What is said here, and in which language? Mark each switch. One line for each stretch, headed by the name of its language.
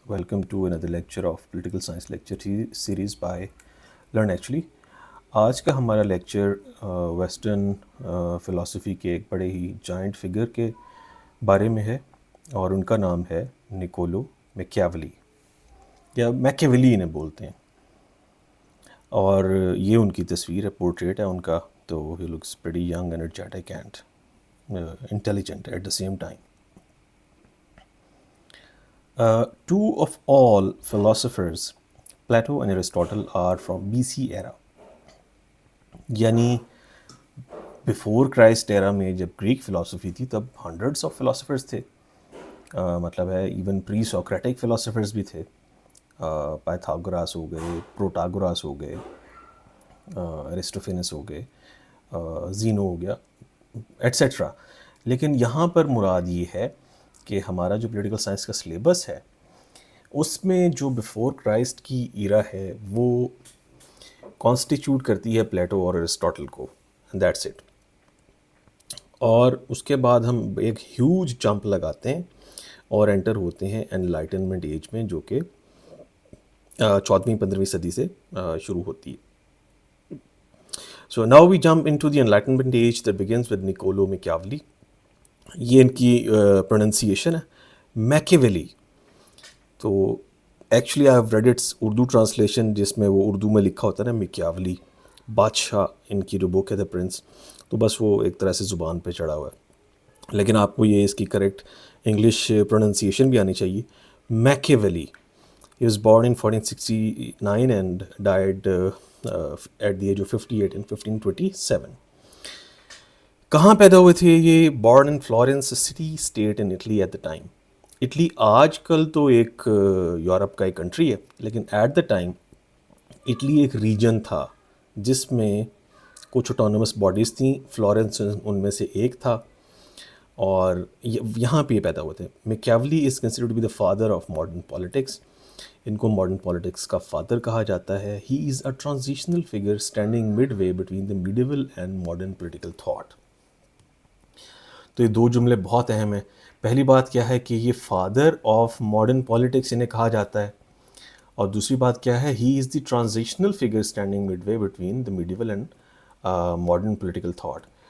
English: Welcome to another lecture of Political Science lecture series by Learn Actually.
Urdu: آج کا ہمارا lecture western philosophy کے ایک بڑے ہی جائنٹ فگر کے بارے میں ہے اور ان کا نام ہے نکولو میکیاولی یا میکیویلی انہیں بولتے ہیں. اور یہ ان کی تصویر ہے، پورٹریٹ ہے ان کا.
English: تو he looks pretty young energetic and intelligent at the same time. Two of all philosophers, Plato and Aristotle, are from BC era.
Urdu: یعنی بیفور کرائسٹ ایرا میں جب گریک فلاسفی تھی تب ہنڈریڈس آف فلاسفرز تھے. مطلب ہے ایون پری سوکریٹک فلاسفرز بھی تھے. پائتھاگوراس ہو گئے، پروٹاگوراس ہو گئے، ایرسٹوفینس ہو گئے، زینو ہو گیا، ایٹسیٹرا. لیکن یہاں پر مراد یہ ہے کہ ہمارا جو پولیٹیکل سائنس کا سلیبس ہے اس میں جو بیفور کرائسٹ کی ایرا ہے وہ کانسٹیچیوٹ کرتی ہے پلیٹو اور ایرسٹوٹل کو.
English: That's it.
Urdu: اور اس کے بعد ہم ایک ہیوج جمپ لگاتے ہیں اور انٹر ہوتے ہیں انلائٹنمنٹ ایج میں، جو کہ 14ویں-15ویں صدی سے شروع ہوتی ہے.
English: So now we jump into the enlightenment age that begins with Niccolo Machiavelli.
Urdu: یہ ان کی پروننسیشن ہے میکیویلی. تو
English: actually I have read its Urdu translation
Urdu: جس میں وہ اردو میں لکھا ہوتا ہے نا میکیاولی، بادشاہ ان کی جو بک ہے دا پرنس. تو بس وہ ایک طرح سے زبان پہ چڑھا ہوا ہے، لیکن آپ کو یہ اس کی کریکٹ انگلش پروننسیشن بھی آنی چاہیے. میکیویلی.
English: He was born in 1469 and died at the age of 58 in 1527.
Urdu: کہاں پیدا ہوئے تھے یہ؟
English: Born in Florence city state in Italy at the time.
Urdu: Italy آج کل تو ایک یورپ کا ایک کنٹری ہے، لیکن
English: at the time
Urdu: اٹلی ایک ریجن تھا جس میں کچھ آٹونومس باڈیز تھیں. فلورنس ان میں سے ایک تھا، اور یہاں پہ یہ پیدا ہوئے تھے.
English: Machiavelli is considered to be the father of modern politics.
Urdu: ان کو ماڈرن پالیٹکس کا فادر کہا جاتا ہے.
English: He is a transitional figure standing midway between the medieval and modern political thought.
Urdu: تو یہ دو جملے بہت اہم ہیں. پہلی بات کیا ہے کہ یہ فادر آف ماڈرن پالیٹکس انہیں کہا جاتا ہے، اور دوسری بات کیا ہے،
English: He is the transitional figure standing midway between the medieval and modern political thought.